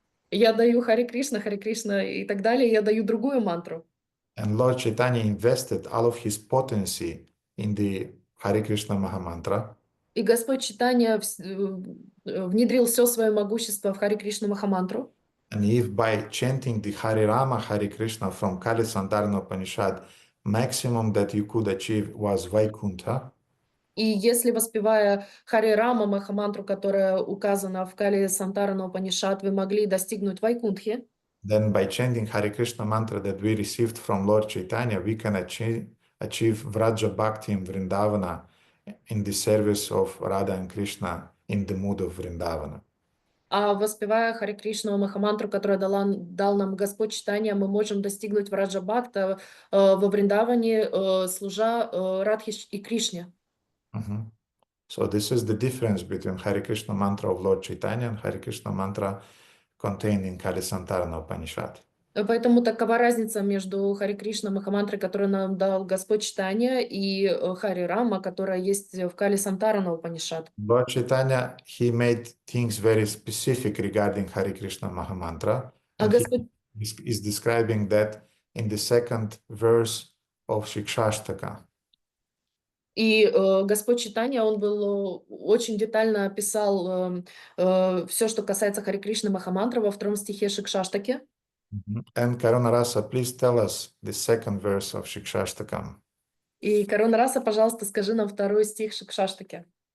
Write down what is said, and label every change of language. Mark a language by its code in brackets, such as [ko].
[ru] Я даю Хари Кришна и так далее, я даю другую мантру. [en] And Lord Chaitanya invested all of his potency in the Hare Krishna Mahamantra. [ru] И Господь Чайтанья внедрил все свое могущество в Хари Кришну Махамантру. [en] And if by chanting the Hare Rama, Hare Krishna from Kali-Santarana Upanishad, maximum that you could achieve was Vaikuntha. [ru] И если, воспевая Хари Рама Махамантру, которая указана в Кали Сантарана Упанишад, вы могли достигнуть Вайкунтхи, [en] then by chanting Hare Krishna mantra that we received from Lord Chaitanya, we can achieve Vraja Bhakti in Vrindavana in the service of Radha and Krishna in the mood of Vrindavana. [ru] а воспевая Хари Кришну Махамантру, которую дал нам Господь Чайтанья, мы можем достигнуть Враджа Бхакта во Вриндаване, служа Радхи и Кришне. [en] So this is the difference between Hare Krishna mantra of Lord Chaitanya and Hare Krishna mantra contained in Kali-Santarana Upanishad. [ru] Поэтому такова разница между Хари Кришна Махамантрой, которую нам дал Господь Чайтанья, и Хари Рама, которая есть в Кали Сантарана Упанишад. [en] Lord Chaitanya, he made things very specific regarding Hare Krishna Mahamantra. And he is describing that in the second verse of Shikshashtaka. [ru] И Господь Чайтанья, он был очень детально описал все, что касается Хари Кришны Махамантры во втором стихе Шикшаштаки. [en] And Karunarasa, please tell us the second verse of Shikshashtakam. [ru] И Карунараса, пожалуйста, скажи нам второй стих Шикшаштаки.